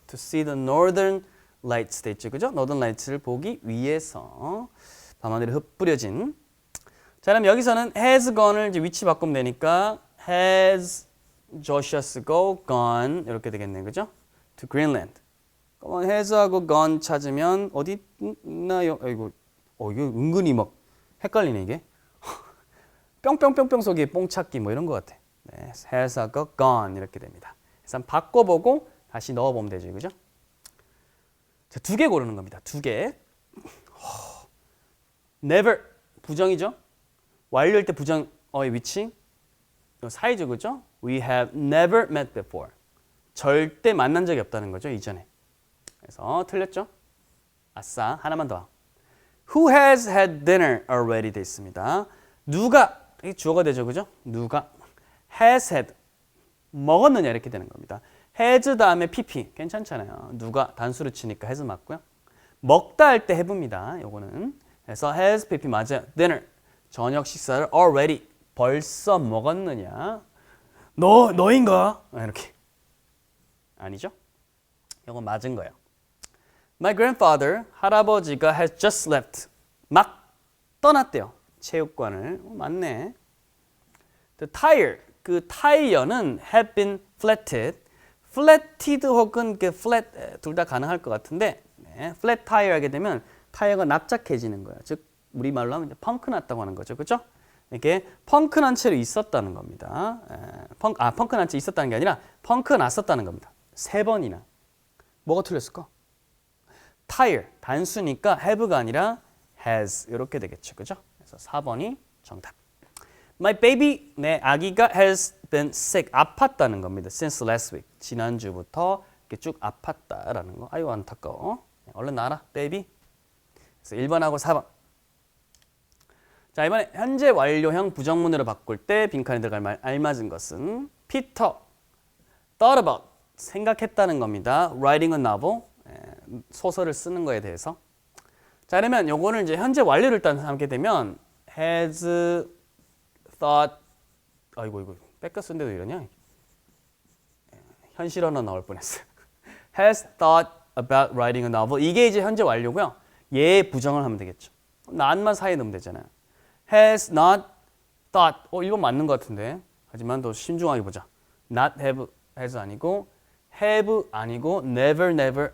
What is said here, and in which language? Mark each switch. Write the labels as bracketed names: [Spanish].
[English] To see the northern lights [Korean] 돼 있죠. 그죠? Northern lights를 보기 위해서 밤하늘에 흩뿌려진. 자, 그럼 여기서는 has gone을 이제 위치 바꾸면 되니까 has Joshua's gone 이렇게 되겠네요. [English] 그죠? To Greenland. [Korean] 그러면 has하고 gone 찾으면 어디 있나요? 이거 은근히 막 헷갈리네 이게. 뿅뿅뿅뿅 속에 뽕 찾기 뭐 이런 것 같아. 네, has하고 gone 이렇게 됩니다. 그래서 한번 바꿔보고 다시 넣어보면 되죠. 그죠? 자, 2개 고르는 겁니다. 2개. never 부정이죠. 완료할 때 부정의 위치 사이죠. 그죠? [English] We have never met before. [Korean] 절대 만난 적이 없다는 거죠. 이전에. 그래서 틀렸죠? 아싸. 하나만 더. [English] Who has had dinner already [Korean] 돼 있습니다. 누가 이 주어가 되죠. 그죠? 누가 has had 먹었느냐 이렇게 되는 겁니다. has 다음에 pp 괜찮잖아요. 누가 단수로 치니까 has 맞고요. 먹다 할 때 have입니다. 요거는. 그래서 has pp 맞아요. dinner 저녁 식사를 already 벌써 먹었느냐? 너인가? 이렇게. 아니죠? 이건 맞은 거예요. [English] My grandfather, [Korean] 할아버지가 [English] has just left. [Korean] 막 떠났대요. 체육관을. 맞네. [English] The tire, 그 타이어는 have been flatted. [Korean] flatted 혹은 그 flat 둘 다 가능할 것 같은데 네, flat tire 하게 되면 타이어가 납작해지는 거예요. 즉 우리말로 하면 펑크 났다고 하는 거죠. 그렇죠? 이게 펑크 난 채로 있었다는 겁니다. 펑크 난 채 있었다는 게 아니라 펑크 났었다는 겁니다. 3번이나. 뭐가 틀렸을까? tire, 단수니까 have가 아니라 has 이렇게 되겠죠. 그죠? 그래서 4번이 정답. [English] My baby, [Korean] 내 아기가 [English] has been sick, [Korean] 아팠다는 겁니다. [English] Since last week, [Korean] 지난주부터 이렇게 쭉 아팠다라는 거. 아유 안타까워. 얼른 나와라, baby. 그래서 1번하고 4번. 자, 이번에 현재 완료형 부정문으로 바꿀 때 빈칸에 들어갈 말 알맞은 것은 [English] Peter thought about [Korean] 생각했다는 겁니다. [English] Writing a novel [Korean] 소설을 쓰는 거에 대해서. 자, 그러면 요거를 이제 현재 완료를 일단 삼게 되면 has thought 아이고 뺏겨 쓴데도 이러냐? 현실언어 나올 뻔했어요. [English] has thought about writing a novel [Korean] 이게 이제 현재 완료고요. 얘 부정을 하면 되겠죠. not만 사이에 넣으면 되잖아요. [English] has not thought. [Korean] 1번 맞는 것 같은데. 하지만 더 신중하게 보자. [English] not have, has 아니고 have 아니고 never.